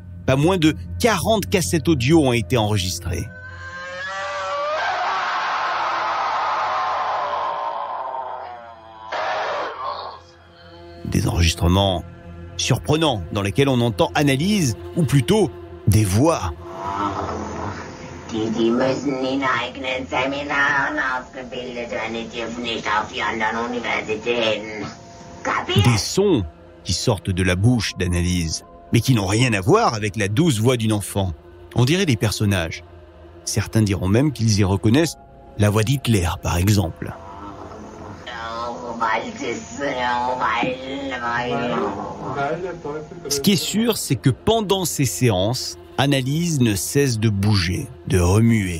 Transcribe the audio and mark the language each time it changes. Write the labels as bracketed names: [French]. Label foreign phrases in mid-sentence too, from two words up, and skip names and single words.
[French] Pas moins de 40 cassettes audio ont été enregistrées. Des enregistrements surprenants dans lesquels on entend Annalise, ou plutôt des voix. [German] Die müssen in eigenen Seminaren ausgebildet werden, die dürfen nicht auf die anderen Universitäten. Kapiert? [French] Des sons qui sortent de la bouche d'Annalise, mais qui n'ont rien à voir avec la douce voix d'une enfant. On dirait des personnages. Certains diront même qu'ils y reconnaissent la voix d'Hitler, par exemple. Ce qui est sûr, c'est que pendant ces séances, Annalise ne cesse de bouger, de remuer.